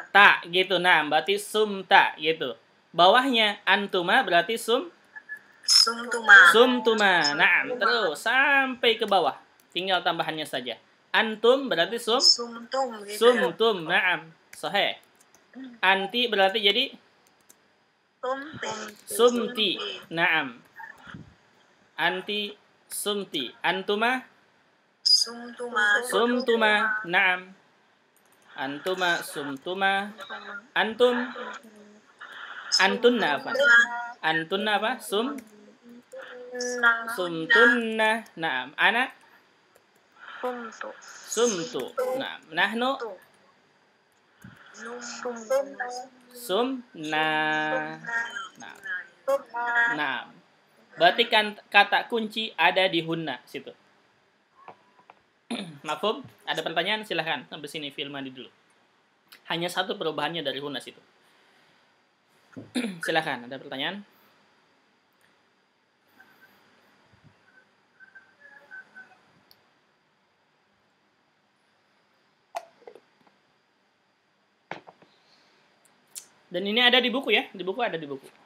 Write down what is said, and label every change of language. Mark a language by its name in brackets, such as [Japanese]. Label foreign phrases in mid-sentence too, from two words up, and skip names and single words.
[Indonesian] Ta gitu. Nah, berarti sumta gitu. Bawahnya antuma berarti sumtuma. Nah, terus sampai ke bawah. Tinggal tambahannya saja. Antum berarti Sumtum gitu. [Arabic] صمتم. نعم. صحيح. أنتِ [Indonesian] berarti jadi [Arabic] صمتِ. نعم. أنتِ صمتِ. أنتما صمتما. نعم. أنتما صمتما. أنتم أنتن apa? Antunna apa? صمتن. نعم. أنا صمت. نعم. نحن صمنا. نعم. نعم. [Indonesian] Berarti kan kata kunci ada di hunna situ. Mafhum? Ada pertanyaan? Silahkan. Sampai sini film mandi dulu. Hanya satu perubahannya dari hunna situ. Silahkan. Ada pertanyaan? Dan ini ada di buku ya. Di buku ada di buku.